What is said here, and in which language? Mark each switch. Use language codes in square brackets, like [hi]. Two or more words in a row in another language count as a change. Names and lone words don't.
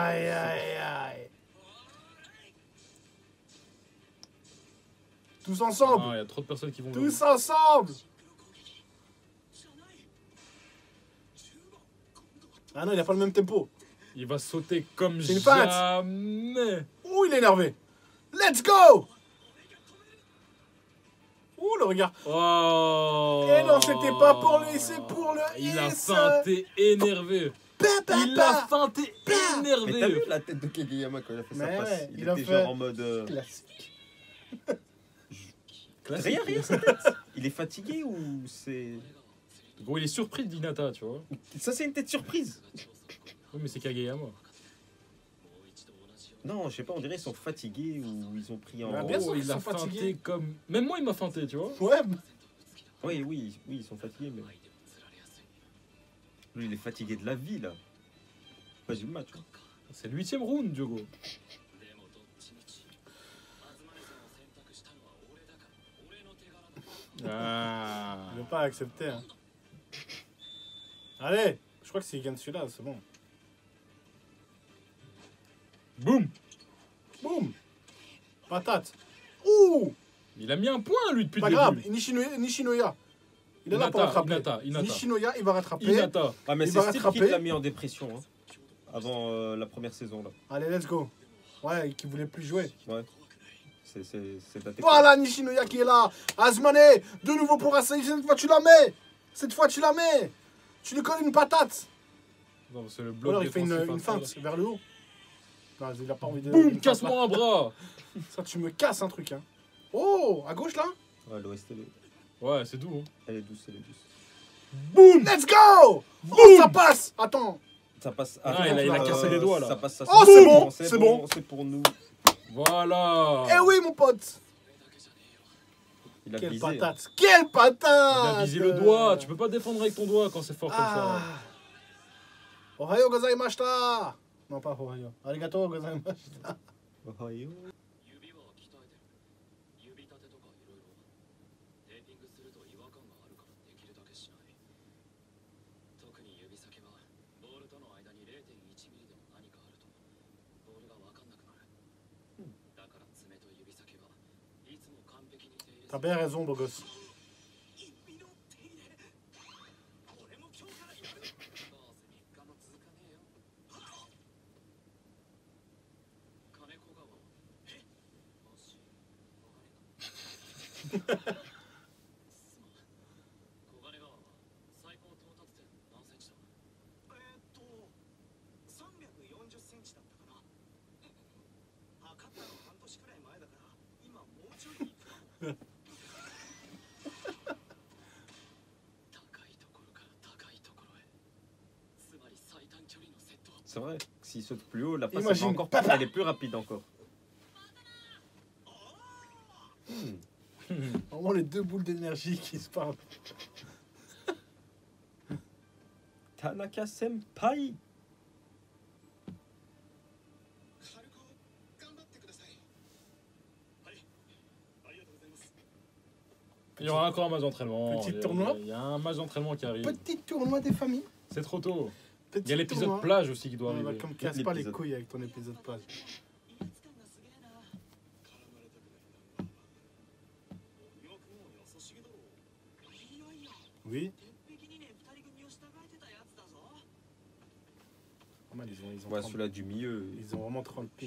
[fr] Aïe, aïe, aïe. Tous ensemble. Ah, il y a trop de personnes qui vont. Tous ensemble. Ah non, il a pas le même tempo. Il va sauter comme C'est une patte. jamais. Ouh, il est énervé. [en] Let's go. [fr] Ouh le regard. Oh. Et non, c'était pas pour lui, c'est pour le Il a Is. feinté énervé. Il a feinté Mais t'as énervé. vu la tête de Kageyama quand il a fait sa Mais passe? ouais, Il il a était fait- genre en mode. Classique. Rien, sa tête. Il est fatigué ou c'est. Gros, il est surpris d'Hinata, tu vois. Ça, c'est une tête surprise. Oui, mais c'est Kageyama. Non, je sais pas, on dirait qu'ils sont fatigués ou ils ont pris en. Bah, bien sûr Oh, qu'ils il a sont feinté fatigués. comme. Même moi, il m'a feinté, tu vois. Ouais, Oui, ils sont fatigués, mais. Lui, il est fatigué de la vie, là. Pas du match. Hein. C'est le 8ème round, Diogo. [ja] でもどっちみち東根さんを選択したのは俺だから俺の手柄だ [fr] Ah. il veut pas accepter. Hein. Allez, je crois que s'il gagne celui-là, c'est bon. Boum. Boum. Patate. Ouh. Il a mis un point, lui, depuis Pas le grave, début. Nishinoya. Il est là pour Hinata, rattraper. Hinata. Nishinoya, il va rattraper. Hinata. Ah, mais Il c'est va Steve qui rattraper. l'a mis en dépression, hein, avant la première saison, là. Allez, [en] let's go. [fr] Ouais, qui voulait plus jouer. Ouais. C'est ta technique. Voilà Nishinoya qui est là. Asmane, de nouveau pour Asahi. Cette fois, tu la mets. Cette fois, tu la mets. Tu lui colles une patate. Non, c'est le Ou bloc alors, il fait une défensif feinte incroyable. vers le haut. Non, il a pas envie de. Boum, une casse-moi un bras. feinte là. Ça, tu me casses un truc. Hein. Oh, à gauche là. Ouais, l'OST, Ouais, c'est doux. Hein. elle est douce, elle est douce. Boum. [en] Let's go. [fr] Oh, ça passe. Attends. Ça passe. Ah, il a cassé les doigts, là. Ça passe, ça Oh, c'est bon, c'est bon. C'est pour nous. Voilà. Eh oui, mon pote. Il a Quelle visé. Hein. patate. Quelle patate. Il a visé le doigt. Tu peux pas défendre avec ton doigt quand c'est fort comme Ah. [ja] おはようございました. [fr] Non, pas Ohayo. [ja] ありがとうございました. Ohio. 指は鍛えてる指立てとかいろいろテーピングすると違和感があるからできるだけしない特に指先はボールとの間に 0.1 ミリでも何かあるとボールが分かんなくなるだから爪と指先はいつも完璧に手入れ [fr] T'as bien raison, beau gosse. [ja] 指の手入れ俺も今日からやるどうせ3日も続かねえよ金子川はえもし小金がすまん小金川は最高到達点何センチだ340センチだったかな測ったの半年くらい前だから今もうちょい高いところから高いところへつまり最短距離のセット [fr] C'est vrai, s'il saute plus haut, la passe Imagine. va encore plus, elle est plus rapide encore. Vraiment les deux boules d'énergie qui se parlent. Tanaka Senpai. [ja] 軽く頑張ってくださいはいありがとうございます [fr] Il y aura encore un match d'entraînement. Petit Il y a- tournoi. Il y a un match d'entraînement qui arrive. Petit tournoi des familles. C'est trop tôt. Petit Il y a l'épisode tournoi. plage aussi qui doit Ouais, bah, arriver. comme casse pas les L'épisode. couilles avec ton épisode plage. [ja] 威圧感がすげえな絡まれたくないナンバーワン君も優しげだろいやいや [fr] Oui. [ja] 鉄壁にね二人組を従えてたやつだぞ [fr] Pas mal, ils ont, Ouais, 30 celui-là du milieu, ils ont vraiment 30 piges.